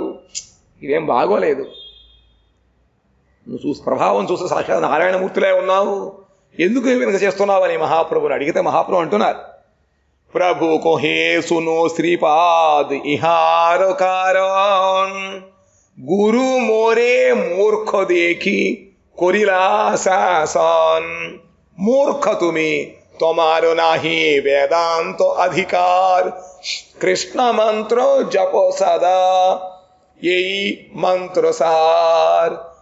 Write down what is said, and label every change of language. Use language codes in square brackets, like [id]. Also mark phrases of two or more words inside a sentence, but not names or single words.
[te] ఇదేం బాగోలేదు. నువ్వు ప్రభావం చూస్తే సాక్షాత్ నారాయణమూర్తిలే ఉన్నావు, ఎందుకు వెనుక చేస్తున్నావు అని మహాప్రభుని అడిగితే మహాప్రభు అంటున్నారు, [bn] প্রভু কহে শুন শ্রীপাদ ইহার কারণ, গুরু মোরে মূর্খ দেখি করিলা শাসন। মূর্খ তুমি, তোমার নাহি বেদান্ত অধিকার, কৃষ্ণ মন্ত্র জপ সদা এই মন্ত্র সার।